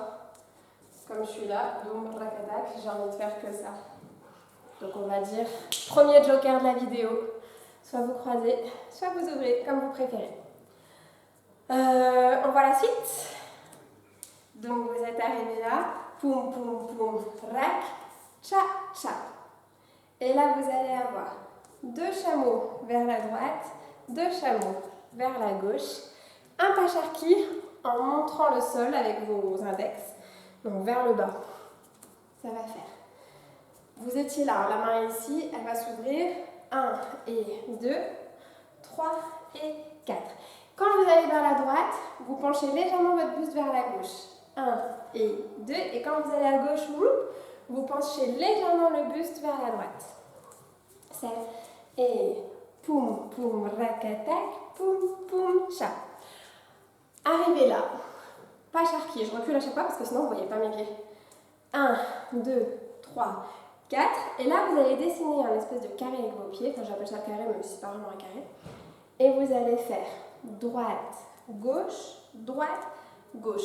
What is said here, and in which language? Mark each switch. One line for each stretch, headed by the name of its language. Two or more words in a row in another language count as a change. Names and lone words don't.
French: Comme je suis là, boum, racadac, j'ai envie de faire que ça. Donc on va dire, premier joker de la vidéo, soit vous croisez, soit vous ouvrez, comme vous préférez. On voit la suite. Donc vous êtes arrivé là, poum, poum, poum, rac, cha, cha. Et là, vous allez avoir 2 chameaux vers la droite, 2 chameaux vers la gauche, un pas charqui en montrant le sol avec vos index, donc vers le bas. Ça va faire. Vous étiez là, la main ici, elle va s'ouvrir. 1 et 2, 3 et 4. Quand vous allez vers la droite, vous penchez légèrement votre buste vers la gauche. 1 et 2. Et quand vous allez à gauche, vous penchez légèrement le buste vers la droite. 7 et poum, poum, racatac, poum, poum, cha. Arrivez là. Pas charquille, je recule à chaque fois parce que sinon vous ne voyez pas mes pieds. 1, 2, 3, 4. Et là, vous allez dessiner un espèce de carré avec vos pieds. Enfin, j'appelle ça carré, même si c'est pas vraiment un carré. Et vous allez faire droite, gauche, droite, gauche.